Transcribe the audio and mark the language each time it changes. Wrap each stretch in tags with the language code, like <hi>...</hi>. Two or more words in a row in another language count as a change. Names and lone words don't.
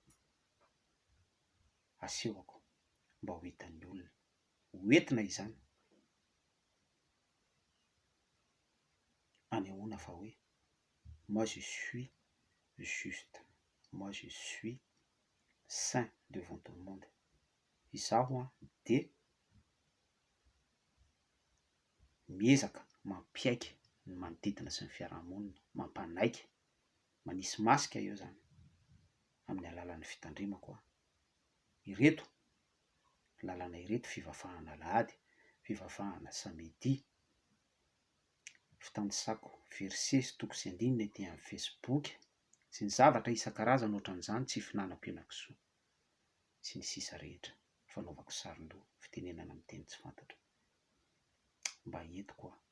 <mg>asehoko mba ho hitan'ny olona, hoentina izany anehoana fa hoe</mg> <fr>moi je suis juste, moi je suis saint devant tout le monde.</fr> <mg>Izaho de miezaka mampiaiky ny manodidina sy ny fiarahamonina, mampanaiky, manisy masika eo zany amin'ny alalan'ny fitandremako ireto lalàna ireto, fivavahana alahady, fivavahana samedi, fitandrisako verset sy toko sy andinina ety amin'ny Facebook sy ny zavatra isan-karazany ohatran'izany, tsy finanam-pianakasoa sy ny sisa rehetra, fanaovako sarin-doha, fitenenana amin'ny teny tsy fantatra, mba entiko</mg>